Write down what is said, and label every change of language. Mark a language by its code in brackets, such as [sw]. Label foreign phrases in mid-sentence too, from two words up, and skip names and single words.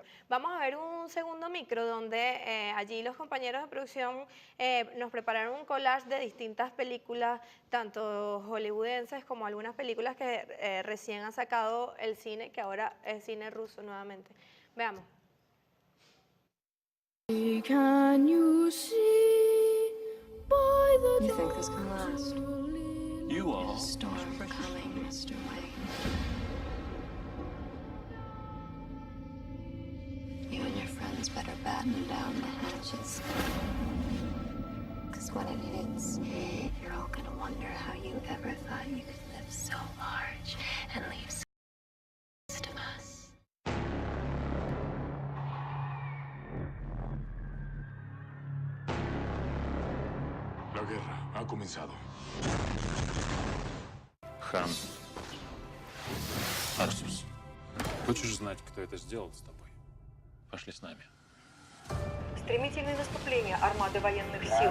[es] Vamos a ver un segundo micro donde allí los compañeros de producción nos prepararon un collage de distintas películas, tanto hollywoodenses como algunas películas que recién ha sacado el cine, que ahora es cine ruso nuevamente. Veamos. [en] Can you see by the You think this can last? You all. Storm coming, Mr. Wayne. You and your friends better batten down the hatches. Because when it hits, you're all gonna wonder how you ever thought you could live so large and leave so much of us. [es] La guerra ha comenzado. [ru] Хан. Арсус. Хочешь знать, кто это сделал с тобой? Пошли с нами. Стремительные наступления армады военных сил.